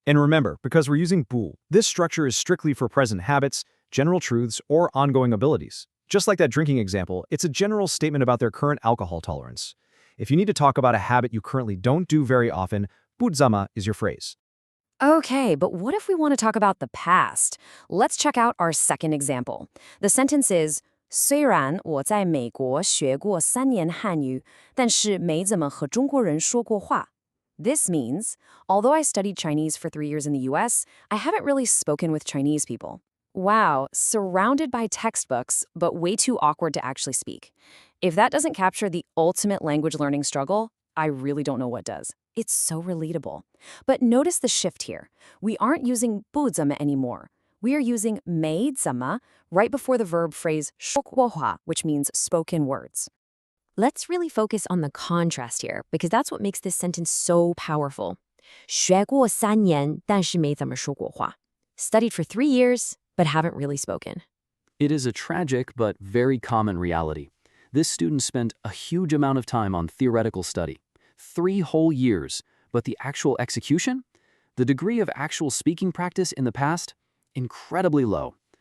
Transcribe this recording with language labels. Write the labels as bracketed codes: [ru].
[en] And remember, because we're using 不, this structure is strictly for present habits, general truths, or ongoing abilities. Just like that drinking example, it's a general statement about their current alcohol tolerance. If you need to talk about a habit you currently don't do very often, 不怎么 is your phrase. Okay, but what if we want to talk about the past? Let's check out our second example. The sentence is, [zh] 虽然我在美国学过3年汉语，但是没怎么和中国人说过话. [en] This means, although I studied Chinese for 3 years in the US, I haven't really spoken with Chinese people. Wow, surrounded by textbooks, but way too awkward to actually speak. If that doesn't capture the ultimate language learning struggle, I really don't know what does. It's so relatable. But notice the shift here. We aren't using 不怎么 anymore. We are using 没怎么right before the verb phrase 说过话, which means spoken words. Let's really focus on the contrast here, because that's what makes this sentence so powerful. [zh] 学过3年，但是没怎么说过话. [en] Studied for 3 years, but haven't really spoken. It is a tragic but very common reality. This student spent a huge amount of time on theoretical study, 3 whole years, but the actual execution? The degree of actual speaking practice in the past? Incredibly low.